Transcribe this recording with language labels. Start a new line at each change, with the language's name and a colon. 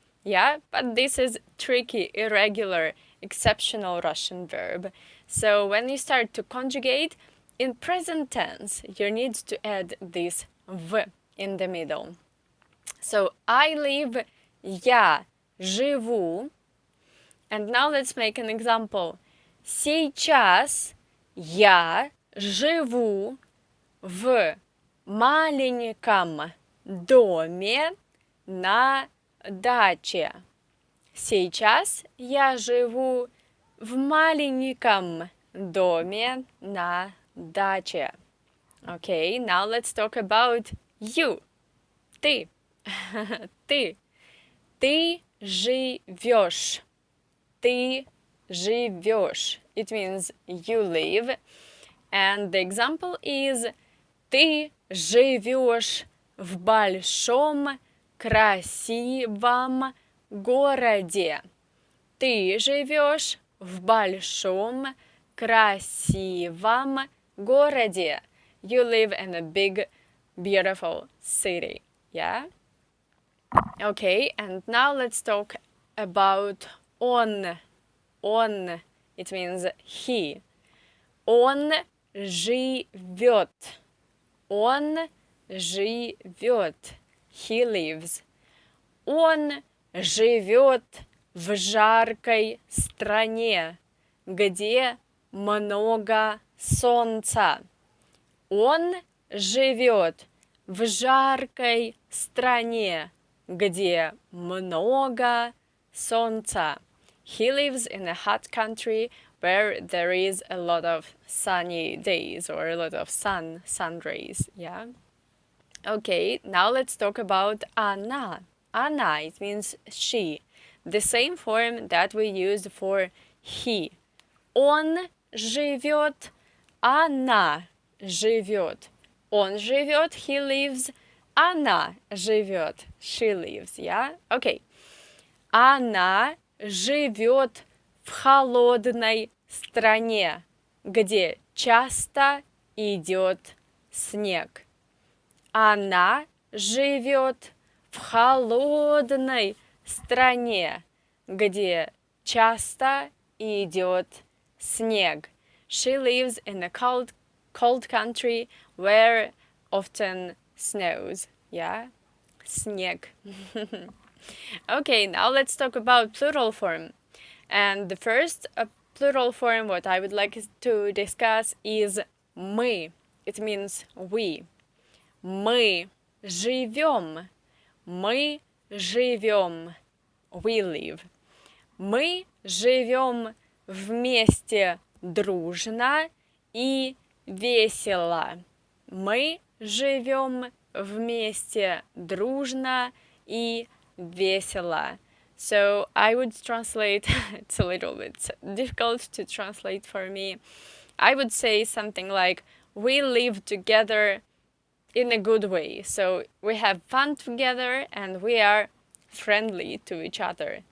English: Yeah, but this is tricky, irregular, exceptional Russian verb. So when you start to conjugate, in present tense, you need to add this v in the middle. So I live,
Russian: я живу.
English: And now let's make an example.
Russian: Сейчас я живу в маленьком доме на даче. Сейчас я живу в маленьком доме на даче.
English: Okay, now let's talk about you.
Russian: Ты. Ты. Ты живешь. Ты живешь.
English: It means you live. And the example is
Russian: ты живешь в большом красивом городе. Ты живешь в большом красивом городе.
English: You live in a big, beautiful city. Yeah? Okay, and now let's talk about он. Он, it means he.
Russian: Он живет. Он живет.
English: He lives.
Russian: Он живет в жаркой стране, где много солнца. Он живет в жаркой стране, где много солнца.
English: He lives in a hot country where there is a lot of sunny days or a lot of sun rays, yeah? Okay, now let's talk about она. Она, it means she. The same form that we used for he.
Russian: Он живет, она живет. Он живет,
English: he lives,
Russian: она живет,
English: she lives, yeah? Okay.
Russian: Она живет в холодной стране, где часто идет снег. Она живет в холодной стране, где часто идет снег.
English: She lives in a cold country where often snows. Yeah? Снег. Okay, now let's talk about plural form. And the first plural form what I would like to discuss is мы. It means we.
Russian: Мы живем. Мы живем.
English: We live.
Russian: Мы живем вместе дружно и весело. Мы живем вместе дружно и весело.
English: So I would translate, it's a little bit difficult to translate for me. I would say something like, we live together in a good way. So we have fun together and we are friendly to each other.